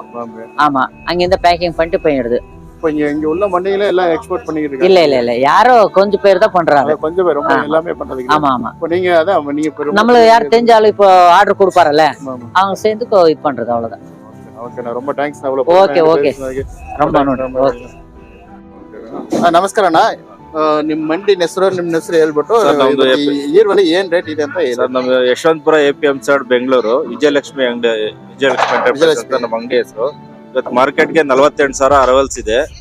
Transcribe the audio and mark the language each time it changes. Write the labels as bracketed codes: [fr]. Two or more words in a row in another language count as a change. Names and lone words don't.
[ta] ஆமா அங்க இருந்து பேக்கிங் பண்ணிட்டு போயிடுது. இப்போ இங்க உள்ள மண்டியில எல்லாம் எக்ஸ்போர்ட் பண்ணிட்டு இருக்காங்க. இல்ல யாரோ கொஞ்சம் பேர் தான் பண்றாங்க. கொஞ்சம் பேர் ரொம்ப எல்லாமே பண்றது. ஆமா இப்போ நீங்க அதான் நீங்க நம்மளுக்கு யார் தெரிஞ்சாலும் இப்போ ஆர்டர் கொடுப்பாரல்ல அவங்க சேர்ந்து இது பண்றது அவ்வளவுதான். ஓகே நான் ரொம்ப தேங்க்ஸ். [kn] ಓಕೆ ரொம்ப ನಮಸ್ಕಾರ. ನಮಸ್ಕಾರಣ್ಣ. ನಿಮ್ ಮಂಡಿ ಹೆಸರು ನಿಮ್ ಹೆಸರು ಹೇಳ್ಬಿಟ್ಟು ಈರುಳ್ಳಿ ಏನ್ ರೇಟ್ ಇದೆ ಅಂತ ಸರ್. ನಮ್ಮ ಯಶವಂತಪುರ APM ಸೈಡ್ ಬೆಂಗಳೂರು ವಿಜಯಲಕ್ಷ್ಮಿ ಅಂಗಡಿ, ವಿಜಯಲಕ್ಷ್ಮಿ ಎಂಟರ್ಪ್ರೈಸಸ್ ಅಂತ ನಮ್ಮ ಅಂಗಡಿ ಹೆಸರು. ಇವತ್ತು ಮಾರ್ಕೆಟ್ಗೆ 48,000 ಅರವಲ್ಸ್ ಇದೆ.